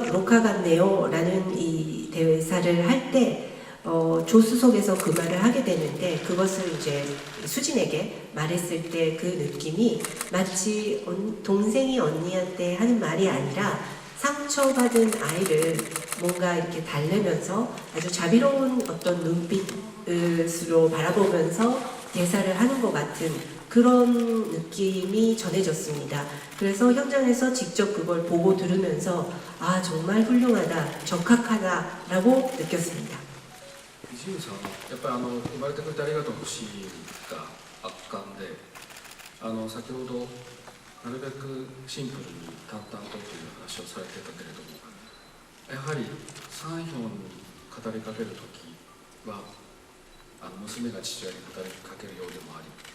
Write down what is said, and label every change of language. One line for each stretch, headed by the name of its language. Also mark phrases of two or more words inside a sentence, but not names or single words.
Korean: 브로카 같네요 라는 이 대사를 할 때 조수석에서 그 말을 하게 되는데, 그것을 이제 수진에게 말했을 때 그 느낌이 마치 동생이 언니한테 하는 말이 아니라 상처받은 아이를 뭔가 이렇게 달래면서 아주 자비로운 어떤 눈빛으로 바라보면서 대사를 하는 것 같은 그런 느낌이 전해졌습니다. 그래서 현장에서 직접 그걸 보고 들으면서 정말 훌륭하다, 적합하다라고 느꼈습니다.
Japanese: 伊集院さんやっぱり生まれてくれてありがとうのシーンが圧巻で、先ほどなるべくシンプルに淡々とという話をされてたけれども、やはりサンヒョンに語りかける時は娘が父親に語りかけるようでもあり、